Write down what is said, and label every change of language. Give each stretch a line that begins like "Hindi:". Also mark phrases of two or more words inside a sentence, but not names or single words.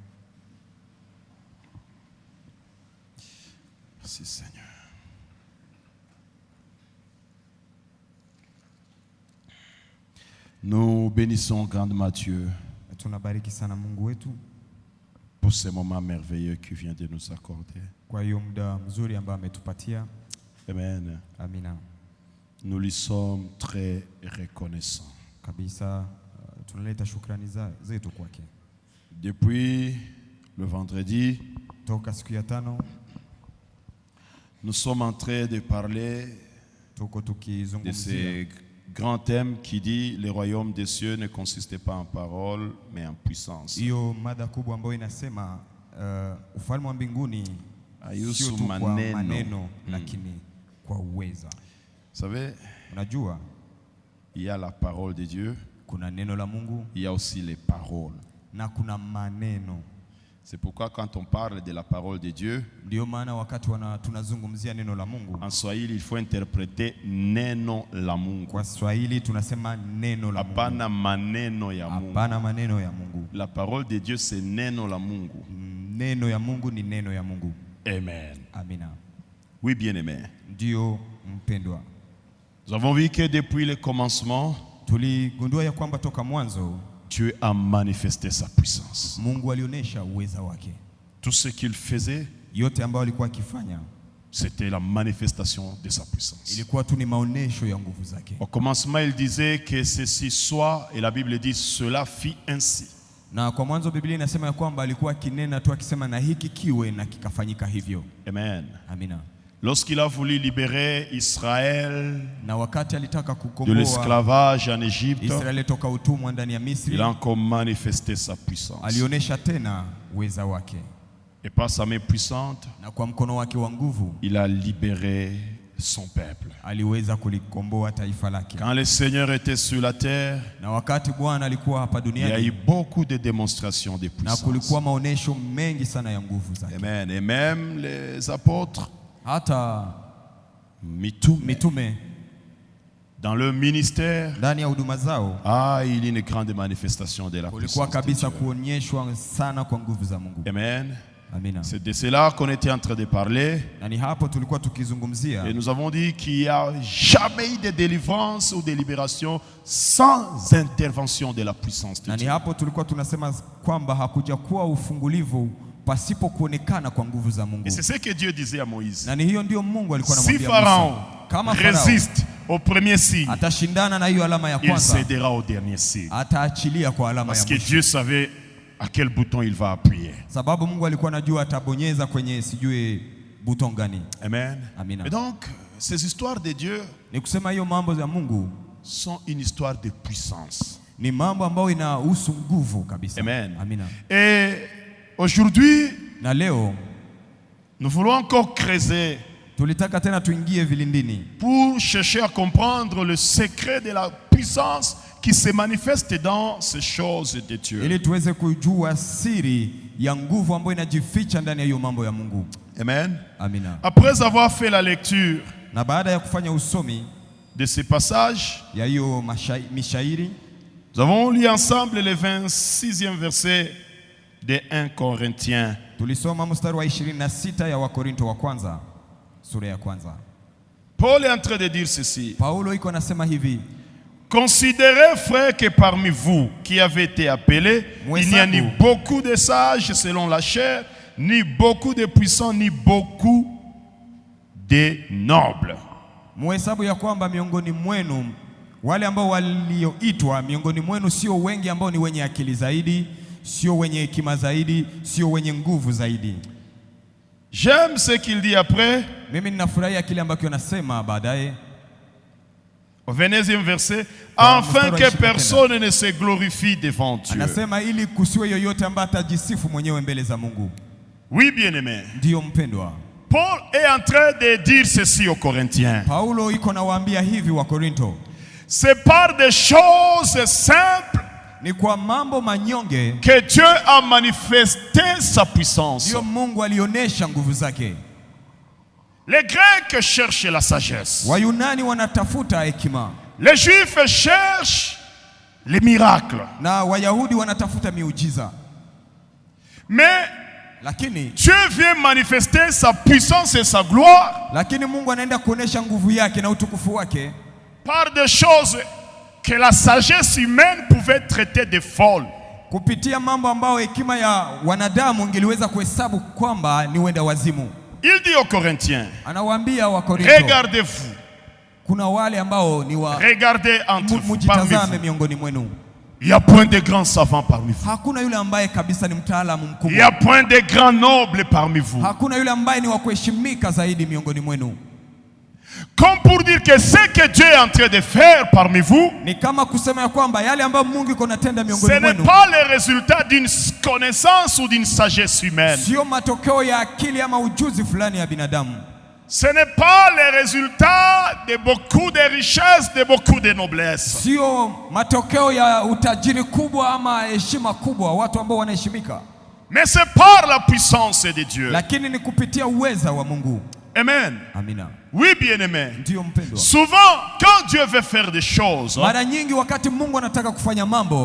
French: Merci Seigneur. Nous bénissons grandement Dieu
Swahili: Tunabariki sana Mungu wetu
French: pour ce moment merveilleux qu'il vient de nous accorder.
Swahili: kwa hiyo muda mzuri ambao ametupatia.
French: Amen.
Swahili: Amina.
French: Nous lui sommes très reconnaissants.
Swahili: Kabisa tunaleta shukrani zetu kwake.
French: Depuis le vendredi,
Swahili: Toka siku ya 5
French: nous sommes en train de parler
Swahili: tuko
French: de
Swahili: tukizungumzia
French: ces grands thèmes qui dit le royaume des cieux ne consiste pas en parole mais en puissance.
Swahili: hiyo mada kubwa ambayo inasema ufalme wa mbinguni Ayusu sio tu kwa maneno. maneno lakini kwa uweza.
French: Vous savez,
Swahili: Unajua
French: il y a la parole de Dieu,
Swahili: kuna neno la Mungu
French: il y a aussi les paroles.
Swahili: na kuna maneno.
French: C'est pourquoi quand on parle de la parole de Dieu,
Swahili: Ndio maana wakati tunazungumzia neno la Mungu,
French: en Swahili il faut interpréter
Swahili: neno la Mungu. kwa Swahili tunasema neno la Mungu. Hapana maneno ya Mungu. Hapana maneno ya Mungu.
French: La parole de Dieu c'est
Swahili: neno la Mungu. Neno ya Mungu ni neno ya Mungu.
French: Amen.
Swahili: Amina.
French: Oui, bien-aimé.
Swahili: Ndio mpendwa.
French: Nous avons vu que depuis le commencement,
Swahili: Tuligundua ya kwamba toka mwanzo
French: Dieu a manifesté sa puissance.
Swahili: Mungu alionyesha uweza wake.
French: Tout ce qu'il faisait,
Swahili: Yote ambayo alikuwa akifanya
French: c'était la manifestation de sa puissance.
Swahili: ilikuwa tu ni maonesho ya nguvu zake.
French: Au commencement, il disait que ceci soit, et la Bible dit, cela fit ainsi.
Swahili: Na kwa mwanzo Biblia inasema ya kwamba alikuwa akinena tu akisema na hiki kiwe na kikafanyika hivyo.
French: Amen.
Swahili: Amina.
French: Lorsqu'il a voulu libérer Israël
Swahili: Na wakati alitaka
French: de
Swahili: kukomboa
French: l'esclavage en Égypte,
Swahili: Israeli toka utumwa ndani ya Misri,
French: il a encore manifesté sa puissance.
Swahili: alionyesha tena uweza wake.
French: Et par sa main puissante,
Swahili: Na kwa mkono wake wa nguvu
French: il a libéré son peuple.
Swahili: aliweza kulikomboa taifa lake.
French: Quand le Seigneur était sur la terre,
Swahili: Na wakati Bwana alikuwa hapa
French: il y a
Swahili: duniani,
French: eu beaucoup de démonstrations de
Swahili: na
French: puissance.
Swahili: kulikuwa maonesho mengi sana ya nguvu zake.
French: Amen. Et même les apôtres,
Swahili: Hata mitume
French: dans leur ministère,
Swahili: ndani ya huduma zao
French: il y a une grande manifestation de la
Swahili: kulikuwa
French: puissance de
Swahili: kabisa
French: Dieu.
Swahili: kuonyeshwa sana kwa nguvu za Mungu.
French: Amen.
Swahili: Amina.
French: C'est de cela qu'on était en train de parler.
Swahili: Na ni hapo tulikuwa tukizungumzia,
French: Et nous avons dit qu'il n'y a jamais eu de délivrance ou de libération sans intervention de la puissance de
Swahili: na ni
French: Dieu.
Swahili: hapo tulikuwa tunasema kwamba hakuja kuwa ufungulivu pasipo kuonekana kwa nguvu za Mungu.
French: Et c'est ce que Dieu disait à Moïse.
Swahili: Na ni hiyo ndio Mungu alikuwa
French: Si
Swahili: anamwambia
French: Pharaon
Swahili: Musa, kama Farao
French: résiste au premier signe,
Swahili: atashindana na hiyo alama ya
French: il
Swahili: kwanza,
French: cédera au dernier signe.
Swahili: ataachilia kwa alama
French: Parce
Swahili: ya
French: que
Swahili: mwisho.
French: Dieu savait à quel bouton il va appuyer.
Swahili: Sababu Mungu alikuwa anajua atabonyeza kwenye sijui buton gani.
French: Amen.
Swahili: Amina.
French: Et donc, ces histoires de Dieu
Swahili: Ni kusema hiyo mambo ya Mungu
French: sont une histoire de puissance.
Swahili: ni mambo ambayo inahusu nguvu kabisa.
French: Amen.
Swahili: Amina.
French: Et aujourd'hui,
Swahili: Na leo
French: nous voulons encore creuser
Swahili: tulitaka tena tuingie vilindini
French: pour chercher à comprendre le secret de la puissance qui se manifeste dans ces choses de Dieu.
Swahili: ili tuweze kujua siri ya nguvu ambayo inajificha ndani ya hiyo mambo ya Mungu.
French: Amen.
Swahili: Amina.
French: Après avoir fait la lecture
Swahili: Na baada ya kufanya usomi
French: de ces passages,
Swahili: ya hiyo mishairi,
French: nous avons lu ensemble le 26e verset de 1 Corinthiens.
Swahili: tulisoma mstari wa 26 ya Wakorinto wa kwanza sura ya kwanza.
French: Paul est en train de dire ceci.
Swahili: Paulo iko nasema hivi:
French: Considérez, frères, que parmi vous qui avez été appelés, il n'y a ni beaucoup de sages selon la chair, ni beaucoup de puissants, ni beaucoup de nobles.
Swahili: Muhesabu ya kwamba miongoni mwenu wale ambao walioitwa, miongoni mwenu sio wengi ambao ni wenye akili zaidi, sio wenye hekima zaidi, sio wenye nguvu zaidi.
French: J'aime ce qu'il dit après.
Swahili: Mimi ninafurahia kile ambacho anasema baadaye
French: Au 20e verset, afin que personne ne se glorifie devant Dieu.
Swahili: Anasema ili kusiwe yoyote ambaye atajisifu mwenyewe mbele za Mungu.
French: Oui, bien-aimé.
Swahili: Ndiyo mpendwa.
French: Paul est en train de dire ceci aux Corinthiens.
Swahili: Paulo iko nawaambia hivi wa Korinto.
French: C'est par des choses simples
Swahili: Ni kwa mambo manyonge
French: que Dieu a manifesté sa puissance.
Swahili: ndio Mungu alionyesha nguvu zake.
French: Les Grecs cherchent la sagesse.
Swahili: Wayunani wanatafuta hekima.
French: Les Juifs cherchent les miracles.
Swahili: Na Wayahudi wanatafuta miujiza.
French: Mais
Swahili: Lakini
French: Dieu vient manifester sa puissance et sa gloire
Swahili: Mungu anaenda kuonesha nguvu yake na utukufu wake
French: par des choses que la sagesse humaine pouvait traiter de folles.
Swahili: kupitia mambo ambayo hekima ya wanadamu ingeliweza kuhesabu kwamba ni wenda wazimu.
French: Il dit aux Corinthiens,
Swahili: Anawaambia wa Korinto,
French: regardez-vous.
Swahili: kuna wale ambao ni wa
French: Regardez entre vous, parmi
Swahili: mujitazame
French: vous.
Swahili: miongoni mwenu.
French: Il n'y a point de grands savants parmi vous.
Swahili: Hakuna yule ambaye kabisa ni mtaalamu
French: Il n'y
Swahili: mkubwa.
French: a point de grands nobles parmi vous.
Swahili: Hakuna yule ambaye ni wa kuheshimika zaidi miongoni mwenu.
French: Comme pour dire que ce que Dieu est en train de faire parmi vous,
Swahili: Ni kama kusema ya kwamba yale ambayo Mungu iko natenda
French: ce
Swahili: miongoni
French: n'est
Swahili: mwenu
French: pas le résultat d'une connaissance ou d'une sagesse humaine.
Swahili: sio matokeo ya akili ama ujuzi fulani ya binadamu.
French: Ce n'est pas le résultat de beaucoup de richesses, de beaucoup de noblesse.
Swahili: Sio matokeo ya utajiri kubwa ama heshima kubwa, watu ambao wanaheshimika.
French: Mais c'est par la puissance de Dieu.
Swahili: Lakini ni kupitia uweza wa Mungu.
French: Amen.
Swahili: Amina.
French: Oui, bien-aimé.
Swahili: Ndio mpendwa.
French: Souvent, quand Dieu veut faire des choses,
Swahili: mara nyingi wakati Mungu anataka kufanya mambo,